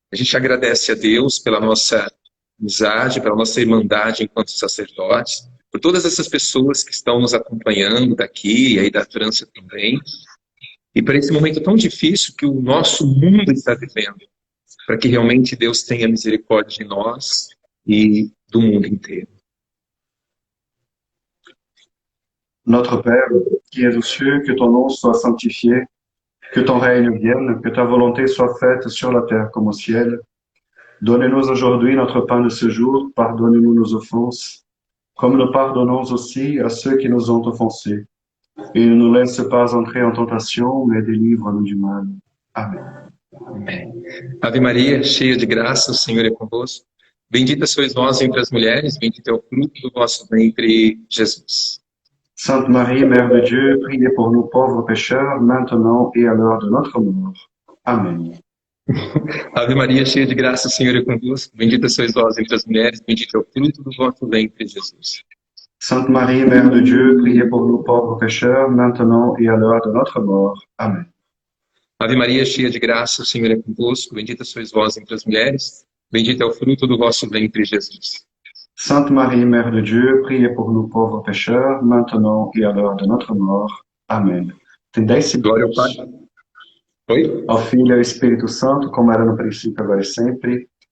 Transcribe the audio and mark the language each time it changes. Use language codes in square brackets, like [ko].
[pt] A gente agradece a Deus pela nossa amizade, pela nossa irmandade enquanto sacerdotes, por todas essas pessoas que estão nos acompanhando daqui e aí da França também, e por esse momento tão difícil que o nosso mundo está vivendo, para que realmente Deus tenha misericórdia de nós e do mundo inteiro. [fr] Notre Père, qui es aux cieux, que ton nom soit sanctifié, que ton règne vienne, que ta volonté soit faite sur la terre comme au ciel. Donne-nous aujourd'hui notre pain de ce jour, pardonne-nous nos offenses, comme nous pardonnons aussi à ceux qui nous ont offensés. Et ne nous laisse pas entrer en tentation, mais délivre-nous du mal. Amen. [pt] Amém. Ave Maria, cheia de graça, o Senhor é convosco. Bendita sois vós entre as mulheres, bendito é o fruto do vosso ventre, Jesus. [fr] Sainte Marie, Mère de Dieu, priez pour nous pauvres pécheurs, maintenant et à l'heure de notre mort. Amen. [pt] Ave Maria, cheia de graça, o Senhor é convosco. Bendita sois vós entre as mulheres, bendito é o fruto do vosso ventre, Jesus. [fr] Sainte Marie, Mère de Dieu, priez pour nous pauvres pécheurs, maintenant et à l'heure de notre mort. Amen. [pt] Ave Maria, cheia de graça, o Senhor é convosco. Bendita sois vós entre as mulheres, bendito é o fruto do vosso ventre, Jesus. [fr] Sainte Marie, Mère de Dieu, priez pour nous pauvres pécheurs, maintenant et à l'heure de notre mort. [pt] Amém. Tem 10 Glória ao Pai. segundos. Oi? Ao Filho e ao Espírito Santo, como era no princípio, agora e sempre.